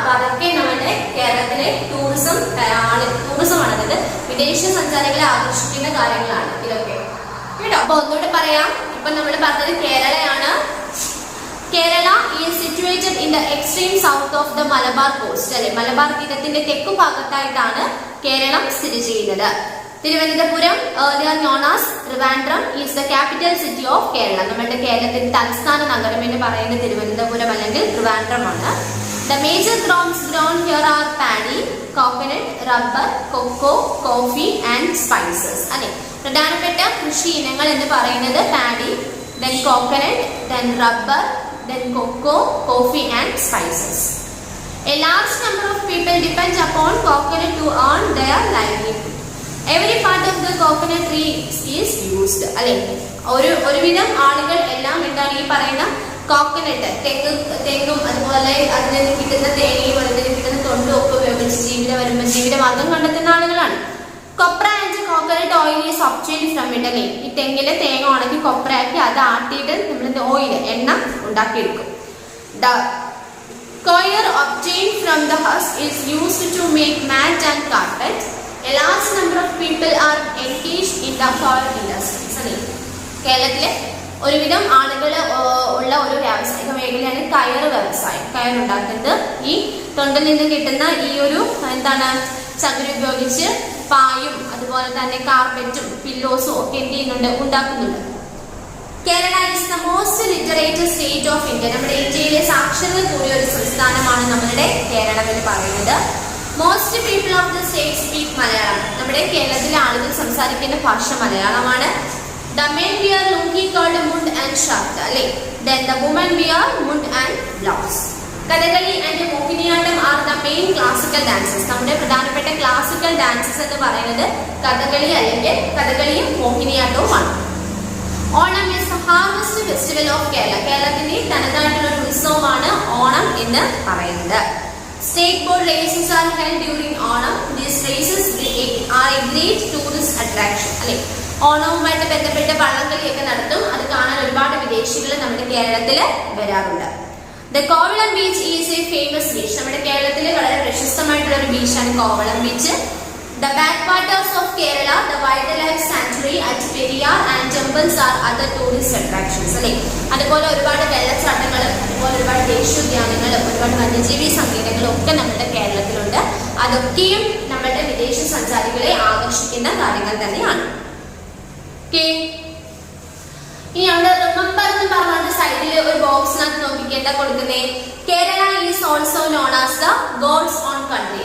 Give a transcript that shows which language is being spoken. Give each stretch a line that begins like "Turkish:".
Malayalam: അപ്പൊ അതൊക്കെ നമ്മുടെ കേരളത്തിലെ ടൂറിസമാണ്, അതായത് വിദേശ സഞ്ചാരികളെ ആകർഷിക്കുന്ന കാര്യങ്ങളാണ് ഇതൊക്കെ കേട്ടോ. അപ്പൊ ഒന്നുകൂടെ പറയാം, ഇപ്പൊ നമ്മൾ പറഞ്ഞത് കേരളയാണ്.
English: Kerala is situated in the extreme south of the Malabar coast
Malayalam: അല്ലെ. മലബാർ തീരത്തിന്റെ തെക്കു ഭാഗത്തായിട്ടാണ് കേരളം സ്ഥിതി ചെയ്യുന്നത്.
English: Thiruvananthapuram earlier known as Trivandrum is the capital city of Kerala.
Malayalam: നമ്മുടെ കേരളത്തിന്റെ തലസ്ഥാന നഗരം എന്ന് പറയുന്നത് തിരുവനന്തപുരം അല്ലെങ്കിൽ ട്രിവാൻഡ്രം ആണ്.
English: The major crops grown here are paddy, coconut, rubber, cocoa, coffee and spices.
Malayalam: അല്ലെ, പ്രധാനപ്പെട്ട കൃഷി ഇനങ്ങൾ എന്ന് പറയുന്നത് paddy,
English: then coconut, then rubber, then cocoa, coffee and spices. A large number of people depend upon coconut to earn their livelihood. Every part of the coconut tree is used.
Malayalam: അല്ലെ, ഒരുവിധം ആളുകൾ എല്ലാം എന്താണ് ഈ പറയുന്ന കോക്കനട്ട്, തെങ്ങും അതുപോലെ അതിൽ നിന്ന് കിട്ടുന്ന തേങ്ങയും അതിൽ നിന്ന് കിട്ടുന്ന തൊണ്ടും ഒക്കെ ഉപയോഗിച്ച് ജീവിതമാർഗം കണ്ടെത്തുന്ന ആളുകളാണ്.
English: copra and coconut oil is obtained from it
Malayalam: അല്ലെ. ഈ തെങ്ങിലെ തേങ്ങ ഉണക്കി കൊപ്രയാക്കി അത് ആട്ടിയിട്ട് നമ്മൾ ഓയിൽ എണ്ണ ഉണ്ടാക്കിയെടുക്കും.
English: The coir obtained from the husk is used to make mat and carpet. A large number of people are engaged in the coir industries.
Malayalam: അല്ലെ, കേരളത്തിലെ ഒരുവിധം ആളുകൾ ഉള്ള ഒരു വ്യാവസായിക മേഖലയാണ് കയർ വ്യവസായം. കയർ ഉണ്ടാക്കുന്നത് ഈ തൊണ്ടിൽ നിന്ന് കിട്ടുന്ന ഈ ഒരു എന്താണ് ചകിരി ഉപയോഗിച്ച് പായും അതുപോലെ തന്നെ കാർപ്പറ്റും പില്ലോസും ഒക്കെ എന്ത് ചെയ്യുന്നുണ്ട്, ഉണ്ടാക്കുന്നുണ്ട്.
English: Kerala is the most literate state of India.
Malayalam: നമ്മുടെ ഇന്ത്യയിലെ സാക്ഷരത കൂടിയ ഒരു സംസ്ഥാനമാണ് നമ്മുടെ കേരളം എന്ന് പറയുന്നത്.
English: Most people of the state speak Malayalam.
Malayalam: നമ്മുടെ കേരളത്തിലെ ആളുകൾ സംസാരിക്കുന്ന ഭാഷ മലയാളമാണ്.
English: The men wear lungi called mund and shirt.
Malayalam: അല്ലെ,
English: then the women wear mund and blouse. Kathakali and Mohiniyattam are the main classical dances.
Malayalam: നമ്മുടെ പ്രധാനപ്പെട്ട ക്ലാസിക്കൽ ഡാൻസസ് എന്ന് പറയുന്നത് കഥകളി അല്ലെങ്കിൽ കഥകളിയും മോഹിനിയാട്ടവുമാണ്.
English: Onam is the harvest festival of Kerala.
Malayalam: കേരളത്തിന്റെ തനതായിട്ടുള്ള ഒരു ഉത്സവമാണ് ഓണം എന്ന് പറയുന്നത്.
English: Snake boat races are held during Onam. These races are a great tourist attraction.
Malayalam: അല്ലെ, ഓണവുമായിട്ട് ബന്ധപ്പെട്ട് വള്ളംകളിയൊക്കെ നടത്തും. അത് കാണാൻ ഒരുപാട് വിദേശികൾ നമ്മുടെ കേരളത്തിൽ വരാറുണ്ട്.
English: The Kovalam beach is a famous beach.
Malayalam: നമ്മുടെ കേരളത്തിലെ വളരെ പ്രശസ്തമായിട്ടുള്ള ഒരു ബീച്ചാണ് Kovalam beach.
English: The backwaters of Kerala, the wildlife sanctuary at Periyar and temples are other tourist attractions.
Malayalam: അല്ലെ, അതുപോലെ ഒരുപാട് വെള്ളച്ചാട്ടങ്ങളും അതുപോലെ ഒരുപാട് ദേശീയോദ്യാനങ്ങളും ഒരുപാട് വന്യജീവി സങ്കേതങ്ങളും ഒക്കെ നമ്മുടെ കേരളത്തിലുണ്ട്. അതൊക്കെയും നമ്മുടെ വിദേശ സഞ്ചാരികളെ ആകർഷിക്കുന്ന കാര്യങ്ങൾ തന്നെയാണ്. ഇനി അവിടെ റിമെമ്പർ എന്ന് പറഞ്ഞ സൈഡിൽ ഒരു ബോക്സിനകത്ത് നോക്കിക്ക് എന്താ കൊടുക്കുന്നേ,
English: Kerala is also known as the God's own country.